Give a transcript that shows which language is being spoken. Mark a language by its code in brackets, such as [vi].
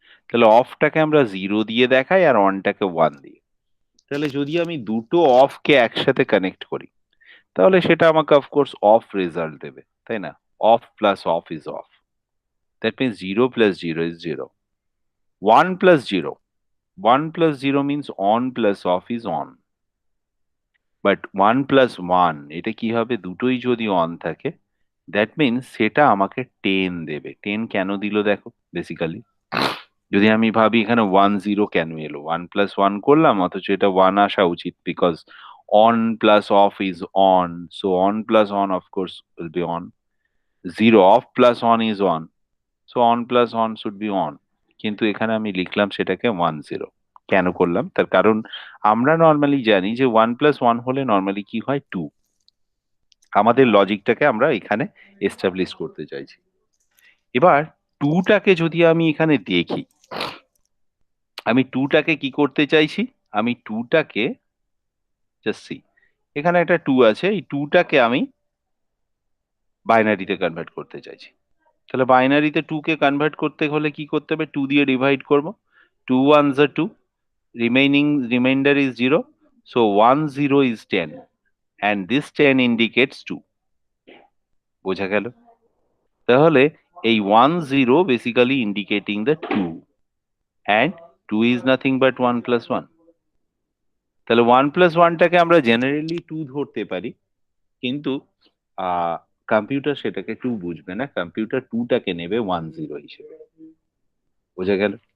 [bn] তাহলে অফটাকে আমরা 0 দিয়ে দেখাই আর অনটাকে 1 দিয়ে। তাহলে যদি আমি দুটো অফকে একসাথে কানেক্ট করি, তাহলে সেটা আমাকে অফকোর্স অফ রেজাল্ট দেবে, তাই না? [en] Off plus off is off, that means 0 + 0 is 0, 1 + 0 1 plus 0 means on plus off is on. [bn] But 1 plus 1 এটা কি হবে, দুটোই যদি অন থাকে দ্যাট মিনস সেটা আমাকে 10 দেবে। 10 কেন দিল দেখো, বেসিক্যালি যদি আমি ভাবি এখানে 1 0 কেন এলো, 1 প্লাস 1 করলাম অথচ এটা 1 আসা উচিত, [en] Because on plus off is on, so on plus on of course will be on. 0 off plus on is on, so on plus on should be on. [bn] কিন্তু এখানে আমি লিখলাম সেটাকে 1 0। কেন করলাম, তার কারণ আমরা নর্মালি জানি যে 1 প্লাস 1 হলে নর্মালি কি হয়, 2। আমাদের লজিকটাকে আমরা এখানে এস্টাবলিশ করতে চাইছি। এবার 2টাকে যদি আমি এখানে দেখি, আমি 2টাকে কি করতে চাইছি, আমি 2টাকে জাস্ট সি, এখানে একটা 2 আছে, এই 2টাকে আমি বাইনারিতে কনভার্ট করতে চাইছি। তাহলে বাইনারিতে 2 কে কনভার্ট করতে হলে কি করতে হবে, 2 দিয়ে ডিভাইড করব। [en] 2 1s are 2, remainder is 0, so 1 0 is 10 and this 10 indicates 2। [bn] বোঝা গেল? তাহলে এই [en] 1 0 basically indicating the 2 and 2 is nothing but 1 plus 1। [bn] তাহলে 1 plus 1টাকে আমরা জেনারেলি 2 ধরতে পারি, কিন্তু কম্পিউটার সেটাকে 2 বুঝবে না, কম্পিউটার 2টাকে নেবে 1 0 হিসেবে। বোঝা গেল?